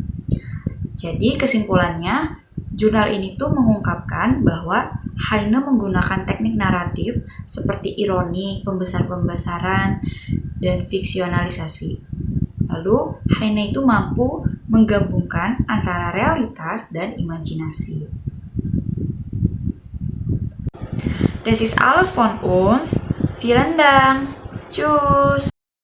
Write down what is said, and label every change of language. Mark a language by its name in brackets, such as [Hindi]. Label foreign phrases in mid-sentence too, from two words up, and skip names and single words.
[Indonesian] Jadi kesimpulannya, jurnal ini tuh mengungkapkan bahwa Heine menggunakan teknik naratif seperti ironi, pembesar-pembesaran, dan fiksionalisasi. Lalu, Heine itu mampu menggabungkan antara realitas dan imajinasi. [German] Das ist alles von uns. Vielen Dank. Tschüss.